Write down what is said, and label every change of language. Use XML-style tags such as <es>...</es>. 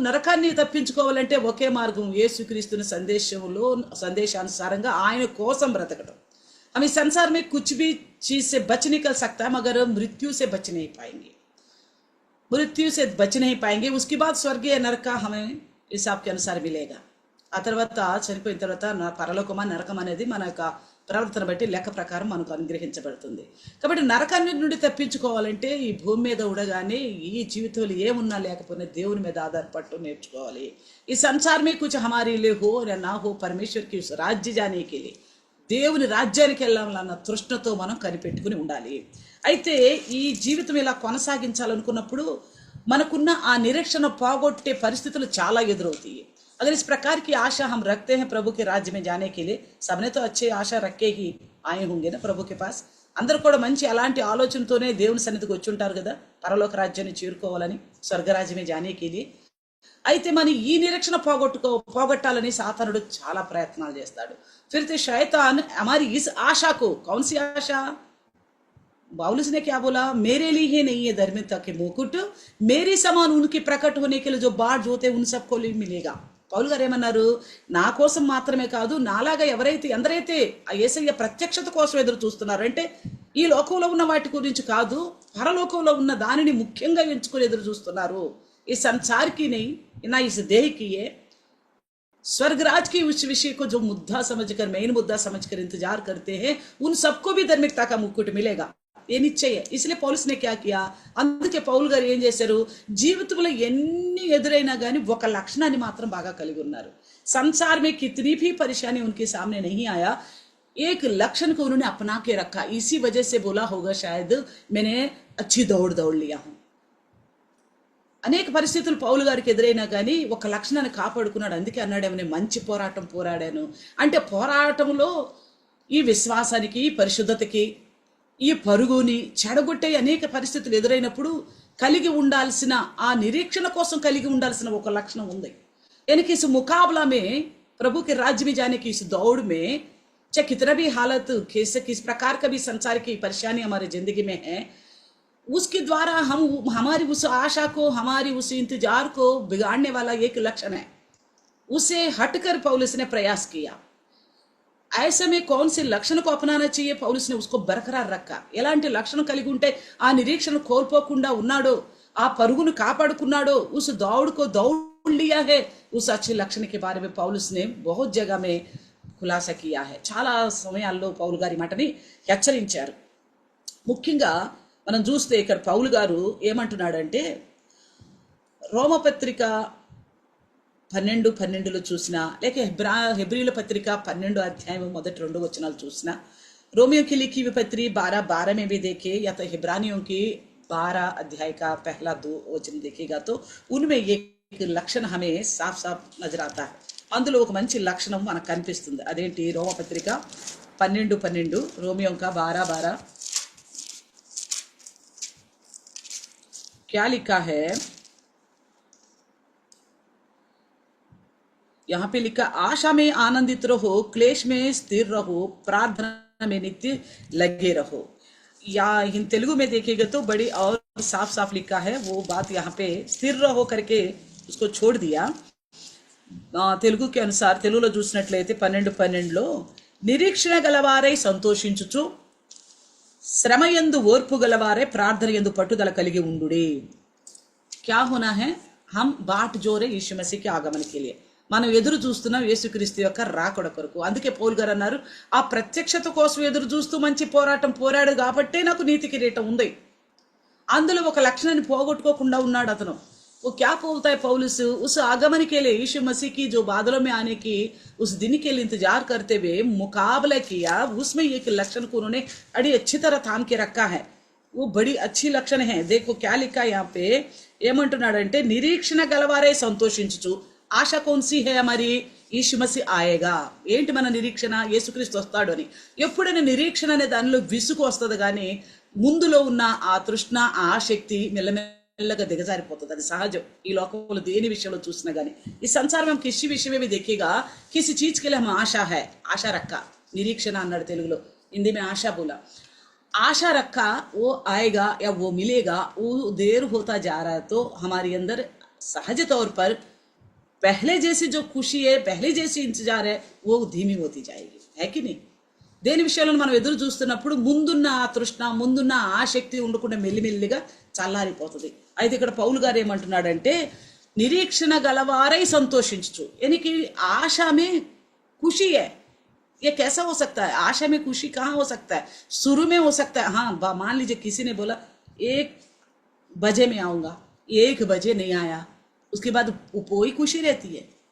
<te>నరకాన్ని తప్పించుకోవాలంటే ఒకే మార్గం, యేసుక్రీస్తుని సందేశానుసారంగా ఆయన కోసం బ్రతకడం.</te> <hi>हम इस संसार में कुछ भी चीज से बच निकल सकता है, मगर मृत्यु से बच नहीं पाएंगे. उसके बाद स्वर्गीय नरक हमें हिसाब के अनुसार मिलेगा.</hi> <te>ఆ తర్వాత చనిపోయిన తర్వాత పరలోకమా నరకం అనేది మన యొక్క ప్రవర్తన బట్టి లెక్క ప్రకారం మనకు అనుగ్రహించబడుతుంది. కాబట్టి నరకాన్ని నుండి తప్పించుకోవాలంటే ఈ భూమి మీద ఉండగానే ఈ జీవితంలో ఏమున్నా లేకపోయినా దేవుని మీద ఆధారపడటం నేర్చుకోవాలి.</te> <hi>ఈ సంసాर में कुछ हमारे लिए हो या ना हो, परमेश्वर की उस राज्य जाने के लिए,</hi> <te>దేవుని రాజ్యానికి వెళ్ళాలన్న తృష్ణతో మనం కనిపెట్టుకుని ఉండాలి. అయితే ఈ జీవితం ఇలా కొనసాగించాలనుకున్నప్పుడు మనకున్న ఆ నిరీక్షణ పోగొట్టే పరిస్థితులు చాలా ఎదురవుతాయి.</te> <hi>अगर इस प्रकार की आशा हम रखते हैं प्रभु के राज्य में जाने के लिए, सबने तो अच्छी आशा रख के ही आए होंगे ना प्रभु के पास.</hi> <te>అందరూ కూడా మంచి అలాంటి ఆలోచనతోనే దేవుని సన్నిధికి వచ్చి ఉంటారు కదా, పరలోక రాజ్యాన్ని చేరుకోవాలని, స్వర్గరాజ్యమే</te> <hi>జానే కే లియే.</hi> <te>అయితే మన ఈ నిరీక్షణ పోగొట్టాలని సాతానుడు చాలా ప్రయత్నాలు చేస్తాడు.</te> <hi>फिर तो शैतान हमारी इस आशा को, कौन सी आशा, बाउलस ने क्या बोला, मेरे लिए ही नहीं है धर्मिकता के मुकुट, मेरे समान उनके प्रकट होने के लिए जो बाढ़ जोते उन सबको मिलेगा.</hi> <te>పౌలు గారు ఏమన్నారు, నా కోసం మాత్రమే కాదు, నాలాగా ఎవరైతే ఎందరైతే ఆ యేసయ్య ప్రత్యక్షత కోసం ఎదురు చూస్తున్నారు, అంటే ఈ లోకంలో ఉన్న వాటి గురించి కాదు, పరలోకంలో ఉన్న దానిని ముఖ్యంగా ఎంచుకొని ఎదురు చూస్తున్నారు.</te> <hi>ఈ సంసార్కి नहीं, ना इस देह की है, स्वर्गराज की उस विषय को जो मुद्दा समझकर, मेन मुद्दा समझकर इंतजार करते हैं, उन सबको भी धार्मिकता का मुकुट मिलेगा. ये निश्चय है. इसलिए पौलुस ने क्या किया,</hi> <te>అందుకే పౌలు గారు ఏం చేశారు, జీవితంలో ఎన్ని ఎదురైనా కానీ ఒక లక్షణాన్ని మాత్రం బాగా కలిగి ఉన్నారు.</te> <hi>संसार में कितनी भी परेशानी उनके सामने नहीं आया, एक लक्षण को उन्होंने अपना के रखा. इसी वजह से बोला होगा शायद, मैंने अच्छी दौड़ लिया हूं.</hi> <te>అనేక పరిస్థితులు పౌలు గారికి ఎదురైనా కానీ ఒక లక్షణాన్ని కాపాడుకున్నాడు. అందుకే అన్నాడేమో, నేను మంచి పోరాటం పోరాడాను. అంటే పోరాటంలో ఈ విశ్వాసానికి, పరిశుద్ధతకి, ఈ పరుగుని చెడగొట్టే అనేక పరిస్థితులు ఎదురైనప్పుడు కలిగి ఉండాల్సిన, ఆ నిరీక్షణ కోసం కలిగి ఉండాల్సిన ఒక లక్షణం ఉంది.</te> <hi>यानी कि इस मुकाबला में, प्रभु के राज्य में जाने की इस दौड़ में, चाहे कितना भी हालत, किस प्रकार का भी संसार की परेशानी हमारे जिंदगी में है, उसके द्वारा हम हमारी उस आशा को, हमारी उस इंतजार को बिगाड़ने वाला एक लक्षण है, उसे हटकर पौलुस ने प्रयास किया. ऐसे में कौन से लक्षण को अपनाना चाहिए, पौलुस ने उसको बरकरार रखा.</hi> <te>ఎలాంటి లక్షణం కలిగి ఉంటే ఆ నిరీక్షణ కోల్పోకుండా ఉన్నాడో, ఆ పరుగును కాపాడుకున్నాడో,</te> <hi>उस दौड़ को दौड़ लिया है, उस अच्छे लक्षण के बारे में पौलुस ने बहुत जगह में खुलासा किया है.</hi> <te>చాలా సమయాల్లో పౌలు గారి మాటని హెచ్చరించారు. ముఖ్యంగా మనం చూస్తే ఇక్కడ పౌలు గారు ఏమంటున్నాడంటే, రోమపత్రిక 12:12 చూసినా, లేక హెబ్రీల పత్రిక 12 अध्याय మొదటి 2 వచనాలు చూసినా,</te> <hi>रोमियो की लिखी हुई पत्री 12:12 में भी देखे, या तो हिब्रानियों की 12 अध्याय का पहला 2 वचन देखेगा तो उनमें एक लक्षण हमें साफ साफ नजर आता है.</hi> <te>అందులో ఒక మంచి లక్షణం మనకు కనిపిస్తుంది. అదేంటి, రోమపత్రిక 12:12,</te> <hi>రోమియో का 12:12 क्या लिखा है, यहाँ पे लिखा, आशा में आनंदित रहो, क्लेश में स्थिर रहो, प्रार्थना में नित्य लगे रहो. या इन तेलुगु में देखेगा तो बड़ी और साफ साफ लिखा है. वो बात यहाँ पे स्थिर रहो करके उसको छोड़ दिया.</hi> <te>తెలుగు</te> <hi>के अनुसार,</hi> <te>తెలుగులో చూసినట్లయితే 12:12లో, నిరీక్షణ గలవారై సంతోషించుచు, శ్రమ యందు ఓర్పు గలవారే, ప్రార్థన యందు పట్టుదల కలిగి ఉండుడి.</te> <hi>क्या होना है, हम बाट जोरे यीशु मसीह के आगमन के लिए,</hi> <te>మనం ఎదురు చూస్తున్నాం యేసుక్రీస్తు యొక్క రాకడ కొరకు. అందుకే పౌలు గారు అన్నారు, ఆ ప్రత్యక్షత కోసం ఎదురు చూస్తూ మంచి పోరాటం పోరాడు కాబట్టే నాకు నీతి కిరీటం ఉంది. అందులో ఒక లక్షణాన్ని పోగొట్టుకోకుండా ఉన్నాడు అతను.</te> <hi>वो क्या बोलता है पौलुस, उस आगमन के लिए, यीशु मसीह की जो बादलों में आने की उस दिन के लिए इंतजार करते हुए मुकाबला किया, उसमें एक लक्षण को उन्होंने बड़ी अच्छी तरह थाम के रखा है. वो बड़ी अच्छी लक्षण है. देखो क्या लिखा है यहाँ पे,</hi> <te>ఏమంటున్నాడంటే, నిరీక్షణ గలవారే సంతోషించుచు.</te> <hi>ఆశ कौन सी है हमारी, यीशु मसीह आएगा.</hi> <te>ఏంటి మన నిరీక్షణ, యేసుక్రీస్తు వస్తాడు అని. ఎప్పుడైనా నిరీక్షణ అనే దానిలో విసుగు వస్తుంది, కానీ ముందులో ఉన్న ఆ తృష్ణ, ఆ ఆసక్తి మెల్లగా దిగజారిపోతుంది. అది సహజం. ఈ లోకంలో దేని విషయంలో చూసినా కానీ, ఈ సంసారం</te> <hi>में किसी विषय में भी देखेगा, किसी चीज के लिए हम आशा है, आशा रखा, निरीक्षण</hi> <te>అన్నాడు తెలుగులో,</te> <hi>हिंदी में आशा बोला. आशा रखा, वो आएगा या वो मिलेगा, वो देर होता जा रहा है तो हमारे अंदर सहज तौर पर पहले जैसी जो खुशी है, पहले जैसी इंतजार है, वो धीमी होती जाएगी. है कि नहीं?</hi> <te>దేని విషయంలో మనం ఎదురు చూస్తున్నప్పుడు ముందున్న ఆ తృష్ణ, ముందున్న ఆసక్తి ఉండకుండా మెల్లిమెల్లిగా చల్లారిపోతుంది. అయితే ఇక్కడ పౌలు గారు ఏమంటున్నాడంటే, నిరీక్షణ గలవారై సంతోషించు.</te> <hi>यानी कि आशा में खुशी है. ये कैसा हो सकता है, आशा में खुशी कहाँ हो सकता है, शुरू में हो सकता है. हाँ, मान लीजिए किसी ने बोला 1 बजे में आऊंगा, 1 बजे नहीं आया, उसके बाद कोई खुशी रहती है.</hi>